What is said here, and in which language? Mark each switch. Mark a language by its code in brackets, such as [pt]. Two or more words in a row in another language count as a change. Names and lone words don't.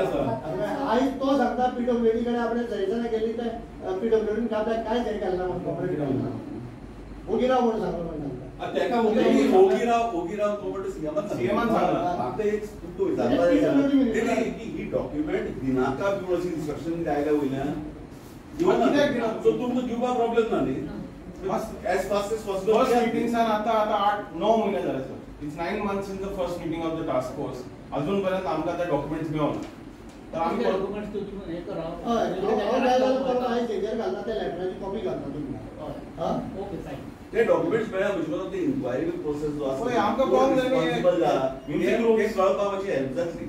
[kok] सांगता आयज तो सांगता PWD कडेन आपणे सजेशनां केली ते PWD आपल्याक कांयच हें केलें ना म्हणून कॉपरेट केलें ना ओगिराव म्हणून सांगलो म्हणून सांगता तेका ओगिराव तो म्हणटा सीएमान सांगला. फक्त एक तुमकां विचारपाक ही डॉक्युमेंट दिनाका बी अशी इन्स्ट्रक्शन आयल्या वयल्यान कित्याक दिना? सो तुमकां दिवपाक प्रॉब्लेम ना न्ही [en] as fast as फर्स्ट पॉसिबल [mr] मीटिंग आता 8-9 महिने झाले सर. [en] इट्स 9 months in the first meeting of the task force. [kok] अजूनपर्यंत आमकां ते डॉक्युमेंट्स मेळना. तर आमी [mr] डॉक्युमेंट्स तुम्ही हे करा. [kok] आयज हेजेर घालता ते लेटराची कॉपी घालता तुमी. [en] okay fine. [kok] ते डॉक्युमेंट्स मेळ्ळा म्हणजे ते [en] inquiry process [kok] जो आसा पळय, आमकां कळोंक जाय न्ही. responsible जाला. म्युझिक ते रूम्स कळपाक मातशी हेल्प जातली.